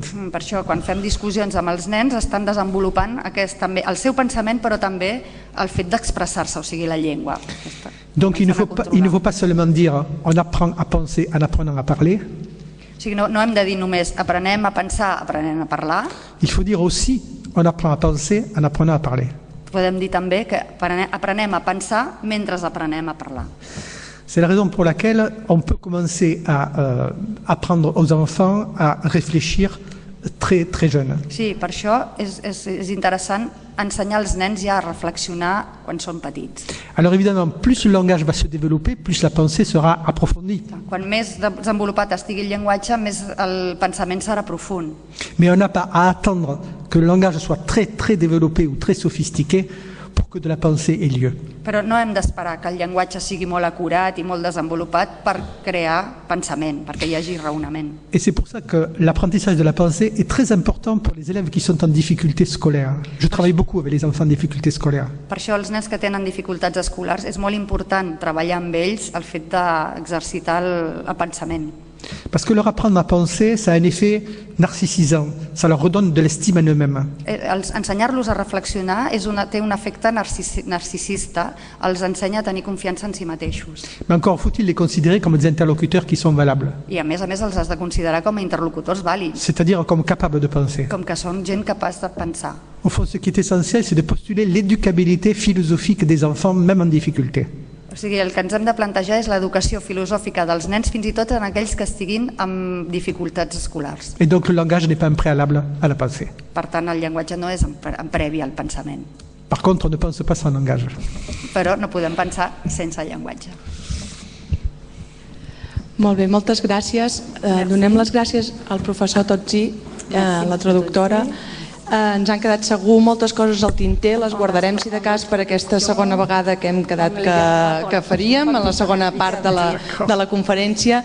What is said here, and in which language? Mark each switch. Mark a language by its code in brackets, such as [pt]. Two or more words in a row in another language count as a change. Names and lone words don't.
[ca] Per això, quan fem discussions amb els nens, estan desenvolupant també el seu pensament, però també el fet d'expressar-se, o sigui, la llengua. [fr] Donc il ne faut pas seulement dire on apprend à penser en apprenant à parler. [ca] O sigui, no hem de dir només aprenem a pensar, aprenem a parlar. [fr] Il faut dire aussi on apprend à penser en apprenant à parler. [ca] Podem dir també que aprenem a pensar mentre aprenem a parlar. [fr] C'est la raison pour laquelle on peut commencer à apprendre aux enfants à réfléchir très, très jeunes. [ca] Sí, per això és interessant ensenyar als nens ja a reflexionar quan són petits. [fr] Alors évidemment, plus le langage va se développer, plus la pensée sera approfondie. [ca] Quan més desenvolupat estigui el llenguatge, més el pensament serà profund. [fr] Mais on n'a pas à attendre que le langage soit très, très développé ou très sophistiqué pour que de la pensée ait lieu. [ca] Però no hem d'esperar que el llenguatge sigui molt acurat i molt desenvolupat per crear pensament, perquè hi hagi raonament. [fr] Et c'est pour ça que l'apprentissage de la pensée est très important pour les élèves qui sont en difficulté scolaire. Je travaille beaucoup avec les enfants en difficulté scolaire. [ca] Per això els nens que tenen dificultats escolars és molt important treballar amb ells el fet d'exercitar el pensament. [fr] Parce que leur apprendre à penser, ça a un effet narcissisant, ça leur redonne de l'estime en eux-mêmes. [ca] Ensenyar-los a reflexionar té un efecte narcisista, els ensenya a tenir confiança en si mateixos. [fr] Mais encore faut-il les considérer comme des interlocuteurs qui sont valables. [ca] I a més els has de considerar com a interlocutors vàlids. [fr] C'est-à-dire comme capables de penser. [ca] Com que són gent capaç de pensar. [fr] Au fond, ce qui est essentiel, c'est de postuler l'éducabilité philosophique des enfants, même en difficulté. [ca] O sigui, el que ens hem de plantejar és l'educació filosòfica dels nens, fins i tot en aquells que estiguin amb dificultats escolars. [fr] Et donc le langage n'est pas un préalable à la pensée. [ca] Per tant, el llenguatge no és en previ al pensament. [fr] Par contre, on ne pense pas sans langage. [ca] Però no podem pensar sense llenguatge. Molt bé, moltes gràcies. Donem les gràcies al professor Totzi, la traductora. Ens han quedat segur moltes coses al tinter, les guardarem si de cas per aquesta segona vegada que hem quedat que faríem, en la segona part de la conferència.